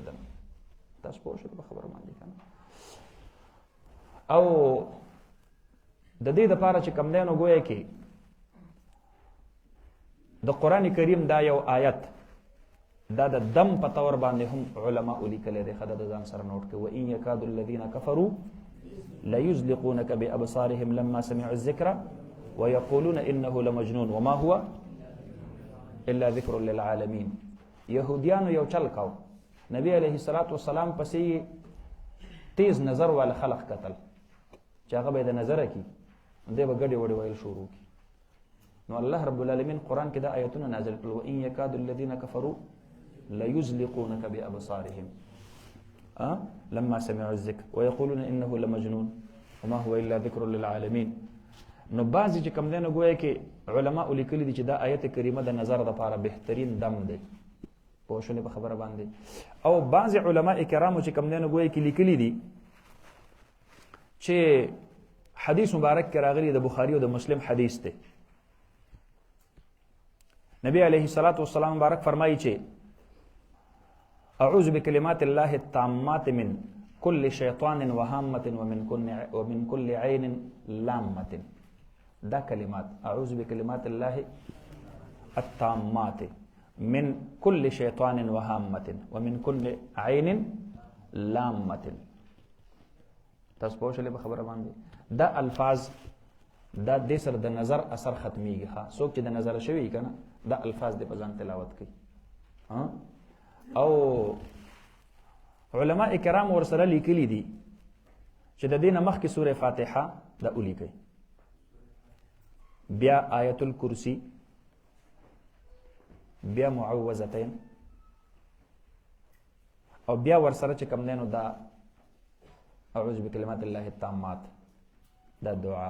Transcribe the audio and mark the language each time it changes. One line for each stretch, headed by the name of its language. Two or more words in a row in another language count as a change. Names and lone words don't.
Pashto: تاسو پوه شئ په خبره باندې کنه؟ او د دې دپاره چې کوم دی نو ګویا کې د قرآن کریم دا یو آیت دا د دم په طور باندې هم علماء لیکلی دی. خدا د ځان سره نوٹ کړئ.
Arabic: وإن يكاد الذين كفروا ليزلقونك بأبصارهم لما سمعوا الذكر ويقولون إنه لمجنون وما هو إلا ذكر للعالمين.
Pashto: يهوديانو یو چل کاو، نبی
Arabic: علیہ الصلوۃ والسلام
Pashto: پسې تیز نظر والا خلق قتل چې هغه به د نظر کی دی به ګډې وړې ویل شروع کی. نو الله رب العالمین قرآن کې دا آیتونه نازل کړل.
Arabic: وإن يكاد الذين كفروا ليزلقونك بأبصارهم لما سمعوا الذكر ويقولون إنه لمجنون وما هو إلا ذكر للعالمين.
Pashto: نو بعضی چې کوم دی نو ګویا کې علماء لیکلي دي چې دا آیت کریمه د نظر دپاره بهترین دم دی. پوه شولې په خبره باندې؟ او بعض علماء کرامو چې کوم دی نو ګویا کې لیکلي دي چې حدیث مبارک کې راغلی د بخاری او د مسلم حدیث دی.
Arabic: نبی علیه الصلاۃ والسلام
Pashto: مبارک فرمایي چې
Arabic: اعوذ بکلمات الله التامات من كل شیطان وهامة ومن كل عین لامة.
Pashto: دا کلمات
Arabic: اعوذ بکلمات الله التامات من كل شیطان وهامة ومن كل عین لامة.
Pashto: تاسو پوه شئ په خبره باندې؟ دا الفاظ دا د سر د نظر اثر ختمیږي. څوک چې د نظر شوی کنه دا الفاظ د په ځان تلاوت کوي. او علماء کرام ورسره لیکلي دي چې د دې نه مخکې سوره فاتحه دا ولیکئ، بیا آیت الکرسی، بیا معوذتین، او بیا ورسره چې کوم دی نو دا
Arabic: اعوذ بکلمات الله التامات
Pashto: دا دعا.